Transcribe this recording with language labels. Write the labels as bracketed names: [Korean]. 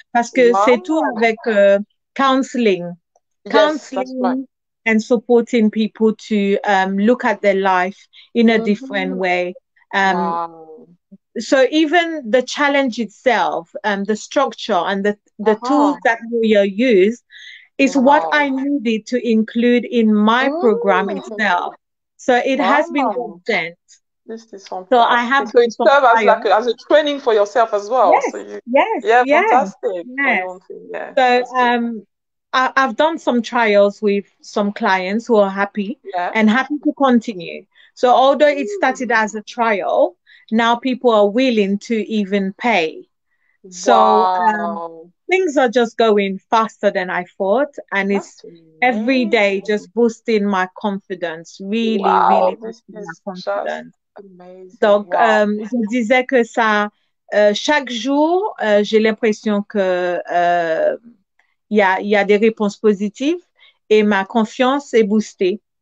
[French] Parce que c'est tout avec counseling. [English] Counseling and supporting people to look at their life in a different way. so even the challenge itself, the structure and the tools that Moya used is what I needed to include in my program itself. So it has been consent. This is fantastic. So I have so it serves as like as a training for yourself as well. Yes, so you, yes, fantastic. Yes. So I've done some trials with some clients who are happy and happy to continue. So although it started as a trial, now people are willing to even pay. So things are just going faster than I thought, and it's every day just boosting my confidence, really boosting my confidence. [French] Donc, je disais que ça, chaque jour, j'ai l'impression que il y a des réponses positives et ma confiance est boostée.